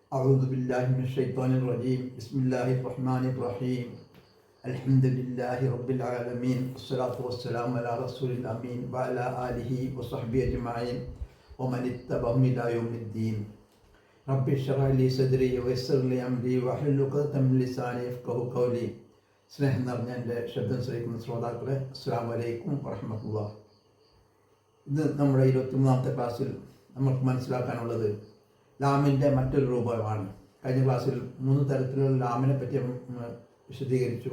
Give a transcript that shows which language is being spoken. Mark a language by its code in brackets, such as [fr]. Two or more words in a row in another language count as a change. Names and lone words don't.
[ar] أعوذ بالله من الشيطان الرجيم بسم الله الرحمن الرحيم الحمد لله رب العالمين والصلاة والسلام على رسول الأمين وعلى آله وصحبه أجمعين ومن اتبعهم إلى يوم الدين رب اشرح لي صدري ويسر لي أمري واحلل عقدة من لساني يفقهوا قولي [ml] സ്നേഹം നിറഞ്ഞ എൻ്റെ ശബ്ദം ശ്രവിക്കുന്ന ശ്രോതാക്കളെ [ar] السلام عليكم ورحمة الله. [ml] ഇന്ന് നമ്മുടെ 23ാമത്തെ ക്ലാസ്സിൽ നമുക്ക് മനസ്സിലാക്കാനുള്ളത് ലാമിൻ്റെ മറ്റൊരു രൂപമാണ്. കഴിഞ്ഞ ക്ലാസ്സിൽ 3 തരത്തിലുള്ള ലാമിനെ പറ്റി നമ്മൾ വിശദീകരിച്ചു.